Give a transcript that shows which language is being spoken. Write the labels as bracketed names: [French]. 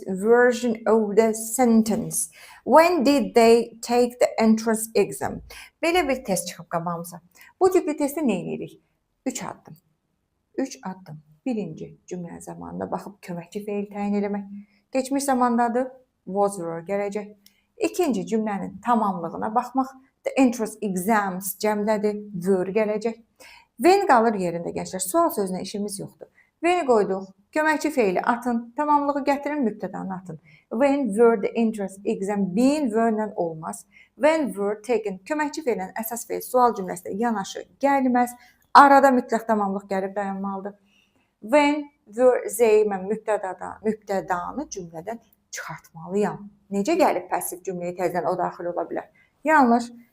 [English] version of the sentence. When did they take the entrance exam? [Azerbaijani] Belə bir test çıxıb qabağımıza. Bu tipli testi nə edirik? 3 addım. 3 addım. Birinci cümlə zamanında baxıb köməkçi feil təyin eləmək. Keçmiş zamandadır, was were gələcək. İkinci cümlənin tamamlığına baxmaq. [English] The entrance exams [Azerbaijani] cəmdədir, were gələcək. When qalır yerində gənclər. Sual sözünə işimiz yoxdur. When qoyduq, köməkçi feili atın, tamamlığı gətirin, mübtədanı atın. [English] When were the entrance exam, being [Azerbaijani] were-lə olmaz. [English] When were taken, [Azerbaijani] köməkçi feilin əsas feil sual cümləsində yanaşı gəlməz. Arada mütləq tamamlıq gəlib dayanmalıdır. [English] When were they, [Azerbaijani] mən mübtədanı cümlədən çıxartmalıyam. Necə gəlib pasiv cümləyə təzədən o daxil ola bilər? Yanlış.